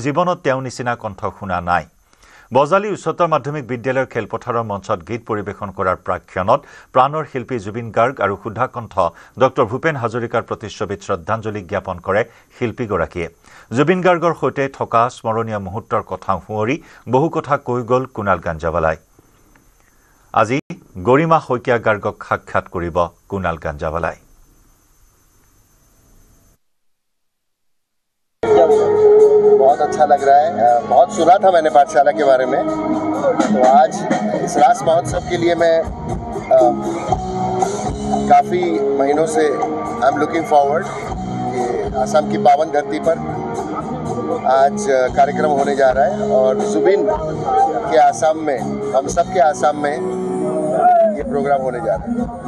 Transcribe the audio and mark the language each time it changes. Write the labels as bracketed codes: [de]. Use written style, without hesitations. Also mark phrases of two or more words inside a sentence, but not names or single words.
[as] জীৱনত তেওঁৰ নিচিনা কণ্ঠ শুনা নাই বজালী উচ্চতৰ মাধ্যমিক বিদ্যালয়ৰ খেলপথাৰৰ মঞ্চত গীত পৰিৱেশন কৰাৰ প্ৰাক্ষণত প্ৰাণৰ শিল্পী জুবিন গাৰ্গ আৰু সুধা কণ্ঠ ডক্টৰ ভূপেন হাজৰিকাৰ প্ৰতিচ্ছবিত শ্ৰদ্ধাঞ্জলি জ্ঞাপন কৰে শিল্পীগৰাকীয়ে জুবিন গাৰ্গৰ সৈতে থকা স্মৰণীয় মুহূৰ্তৰ কথা সোঁৱৰি বহু কথা কৈ গ'ল কুনাল গাঞ্জাৱালাই আজি গৰিমা শইকীয়া গাৰ্গক সাক্ষাৎ কৰিব কুণাল গাঞ্জাৱালাই। [hi] बहुत अच्छा लग रहा है। बहुत सुना था मैंने पाठशाला के बारे में, तो आज इस रास महोत्सव के लिए मैं काफ़ी महीनों से [en] I am looking forward [hi] कि आसाम की पावन धरती पर आज कार्यक्रम होने जा रहा है और जुबिन के आसाम में, हम सब के आसाम में ये प्रोग्राम होने जा रहा है।